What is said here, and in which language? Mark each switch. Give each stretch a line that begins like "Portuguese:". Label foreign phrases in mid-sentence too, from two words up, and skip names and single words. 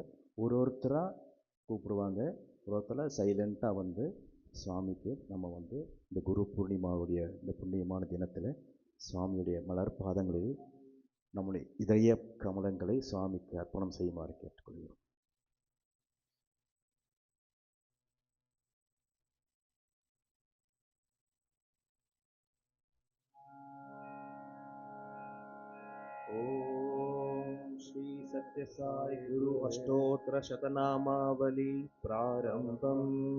Tamil: ஒருத்தராக கூப்பிடுவாங்க, ஒருத்தராக சைலண்ட்டாக சுவாமிக்கு நம்ம இந்த குரு பூர்ணிமாவுடைய இந்த புண்ணியமான தினத்தில் சுவாமியுடைய மலர் பாதங்களில் நம்முடைய இதய கமலங்களை சுவாமிக்கு அர்ப்பணம் செய்யுமாறு கேட்டுக்கொள்கிறோம்.
Sanskrit: ओम श्री सत्य साई गुरु अष्टोत्तर शतनामावली प्रारंभम।